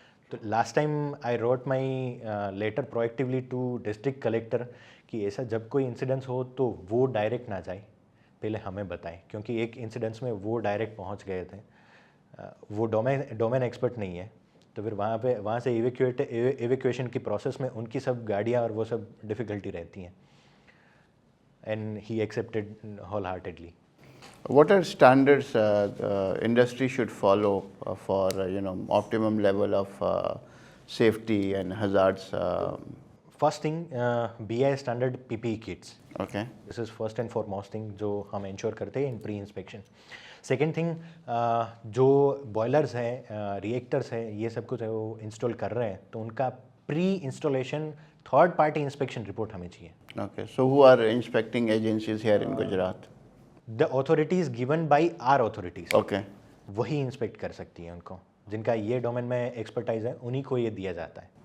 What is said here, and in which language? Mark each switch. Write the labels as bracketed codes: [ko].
[hi] तो last time [en] I wrote my letter proactively to district collector [hi] कि ऐसा जब कोई इंसिडेंस हो तो वो डायरेक्ट ना जाए, पहले हमें बताएं, क्योंकि एक इंसिडेंस में वो डायरेक्ट पहुंच गए थे. वो डोमेन एक्सपर्ट नहीं है, तो फिर वहाँ से एवेक्यूएशन की प्रोसेस में उनकी सब गाड़ियाँ और वो सब डिफ़िकल्टी रहती हैं. [en] And he accepted whole heartedly. What are standards the industry should follow for optimum level of safety and hazards? First thing, BI standard PPE kits. Okay. This is first and foremost thing [hi] जो हम ensure करते हैं [en] In pre inspection. [hi] Second thing, जो boilers हैं, reactors हैं, ये सब कुछ है वो इंस्टॉल कर रहे हैं, तो उनका pre installation third party inspection report हमें चाहिए. [en] Okay. So who are inspecting agencies here in Gujarat? The authorities given by our authorities. Okay. [hi] वही इंस्पेक्ट कर सकती हैं उनको, जिनका ये डोमेन में एक्सपर्टाइज है, उन्हीं को ये दिया जाता है.